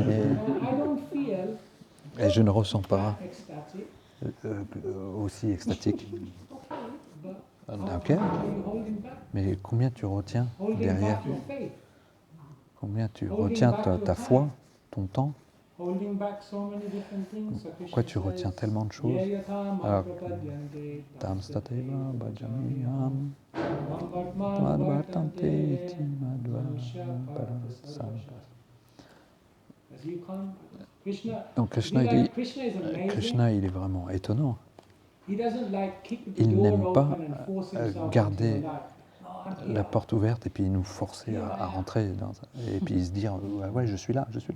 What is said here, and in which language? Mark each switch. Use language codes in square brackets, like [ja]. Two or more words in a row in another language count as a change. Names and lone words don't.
[fr] » Et je ne ressens pas aussi extatique. Ok, mais combien tu retiens derrière? Combien tu retiens ta foi, ton temps? Pourquoi tu retiens tellement de choses? Alors, [sa] tam stateva bhajamiham madvartante iti madvarasam. [fr] Donc Krishna, il est vraiment étonnant. Il n'aime pas garder la porte ouverte et puis nous forcer à rentrer et puis se dire ouais, je suis là, je suis là.